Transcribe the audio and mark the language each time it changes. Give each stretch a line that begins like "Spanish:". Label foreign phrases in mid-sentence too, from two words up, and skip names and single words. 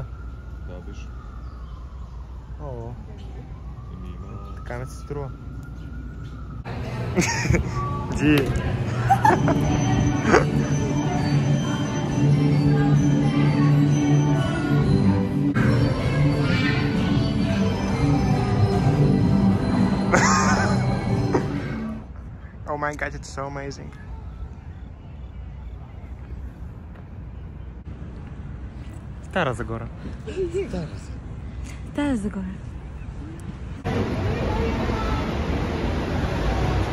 Bulgarian: Да, виж. О, така ми се струва. Ди.
English: Oh my god, it's so amazing.
Bulgarian: Стара Загора. Стара Загора.